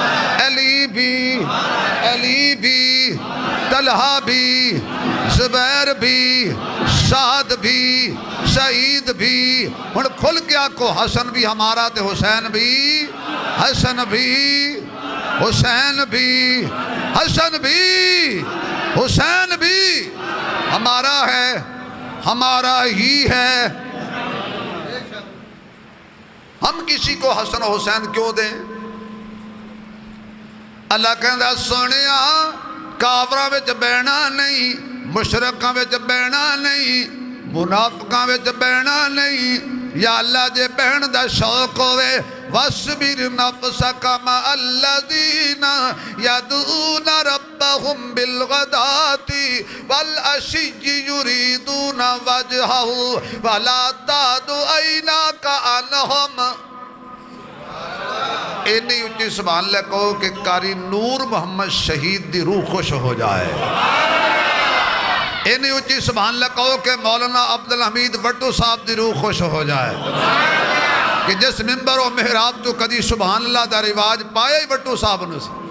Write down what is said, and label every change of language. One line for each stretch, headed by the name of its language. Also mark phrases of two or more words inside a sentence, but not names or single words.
Urdu: علی بھی طلحہ بھی زبیر بھی سعد بھی سعید بھی ان کھل کے آکو حسن بھی ہمارا تے حسین بھی حسن بھی حسین بھی حسن بھی حسین بھی ہمارا ہے ہمارا ہی ہے ہم کسی کو حسن و حسین کیوں دیں
Punjabi: اللہ کہندہ سونیا کافراں وچ بہنا نہیں مشرکاں وچ بہنا نہیں منافقاں وچ بہنا نہیں یا اللہ جے بہن دا شوق ہوئے
Arabic: وَاسْبِرْ نَفْسَكَ مَعَ الَّذِينَ يَدْعُونَ رَبَّهُمْ بِالْغَدَاةِ وَالْعَشِيِّ يُرِيدُونَ وَجْهَهُ وَلَا تَعْدُ عَيْنَاكَ عَنْهُمْ
Punjabi: اینی اچھی
Arabic: سبحان اللہ
Punjabi: کہو کہ قاری نور محمد شہید دی روح خوش ہو جائے اینی اچھی
Arabic: سبحان اللہ
Punjabi: کہو کہ مولانا عبدالحمید وٹو صاحب دی روح خوش ہو جائے کہ جس ممبر و محراب تو کدی
Arabic: سبحان اللہ
Punjabi: دا رواج پایا ہی وٹو صاحب نے